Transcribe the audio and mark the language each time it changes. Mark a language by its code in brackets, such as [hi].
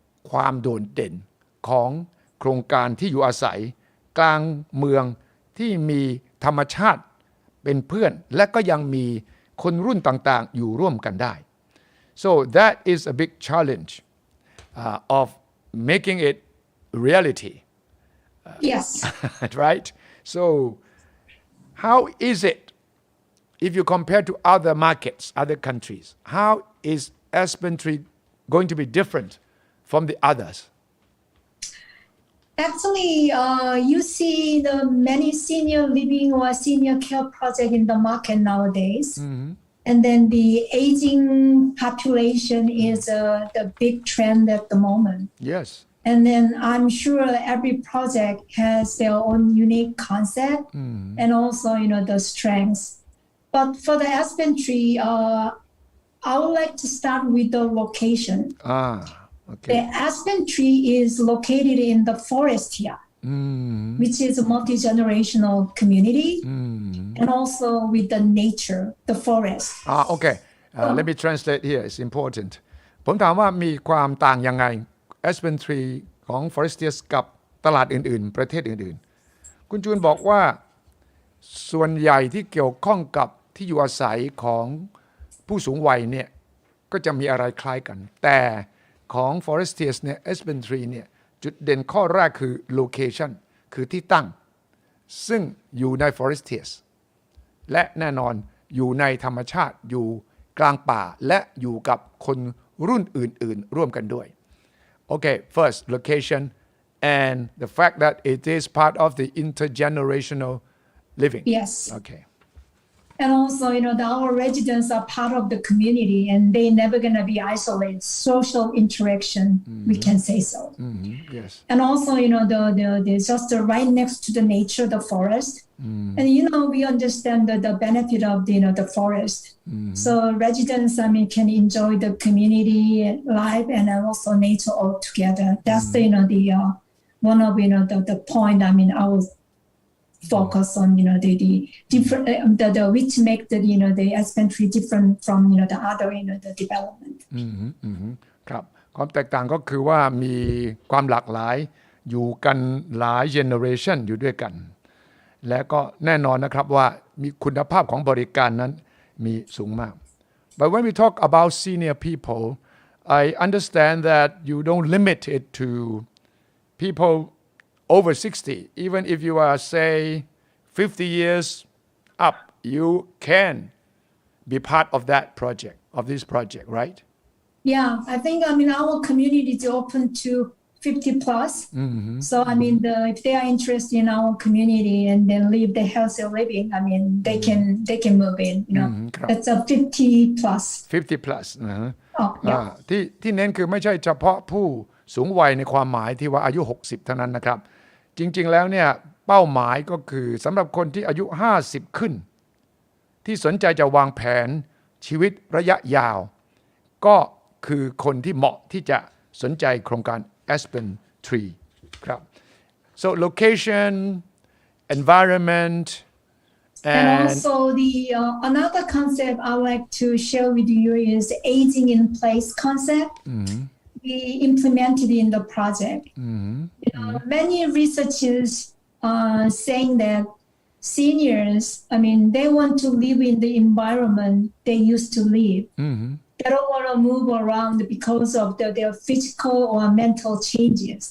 [th] ความโดดเด่นของโครงการที่อยู่อาศัยกลางเมืองที่มีธรรมชาติเป็นเพื่อนและก็ยังมีคนรุ่นต่างๆอยู่ร่วมกันได้ so that is a big challenge of making it reality [en] yes right so how is it if you compare to other markets other countries how is Aspen Tree going to be different from the others Actually, you see the many senior living or senior care project in the market nowadays. And then the aging population is the big trend at the moment. Yes. And then I'm sure every project has their own unique concept and also, the strengths. But for the Aspen Tree, I would like to start with the location. Okay. The Aspen Tree is located in the Forestias, which is a multi-generational community, and also with the nature, the forest. Okay. Let me translate here. It's important. [th] ผมถามว่ามีความต่างยังไง Aspen Tree ของ Forestias กับตลาดอื่นๆประเทศอื่นๆคุณจูนบอกว่าส่วนใหญ่ที่เกี่ยวข้องกับที่อยู่อาศัยของผู้สูงวัยเนี่ยก็จะมีอะไรคล้ายกันแต่ของ Forestias เนี่ย Aspen Tree เนี่ยจุดเด่นข้อแรกคือ location คือที่ตั้ง ซึ่งอยู่ใน Forestias และแน่นอนอยู่ในธรรมชาติอยู่กลางป่าและอยู่กับคนรุ่นอื่นๆร่วมกันด้วย [en] Okay first location and the fact that it is part of the intergenerational living Yes Okay And also, our residents are part of the community and they're never going to be isolated. Social interaction, we can say so. Yes. And also, they're just right next to the nature, the forest. And, we understand the benefit of the forest. So residents, can enjoy the community life and also nature all together. That's the one of, the point, I was focus on the different which make the Aspen Tree different from the other the development [th] ครับ ความแตกต่างก็คือว่ามีความหลากหลายอยู่กันหลายเจเนอเรชันอยู่ด้วยกันและก็แน่นอนนะครับว่ามีคุณภาพของบริการนั้นมีสูงมาก [en] But when we talk about senior people I understand that you don't limit it to people over 60 even if you are say 50 years up you can be part of that project of this project right Yeah, I think our community is open to 50 plus. So if they are interested in our community and then live the healthy living, they can move in. That's a 50 plus. [th] 50 plus นะฮะ [en] yeah. [th] ที่เน้นคือไม่ใช่เฉพาะผู้สูงวัยในความหมายที่ว่าอายุ60เท่านั้นนะครับจริงๆแล้วเนี่ยเป้าหมายก็คือสำหรับคนที่อายุ50ขึ้นที่สนใจจะวางแผนชีวิตระยะยาวก็คือคนที่เหมาะที่จะสนใจโครงการ Aspen Tree ครับ [en] so location environment and also the another concept I like to share with you is aging in place concept we implemented in the project many researchers are saying that seniors they want to live in the environment they used to live They don't want to move around because of their physical or mental changes.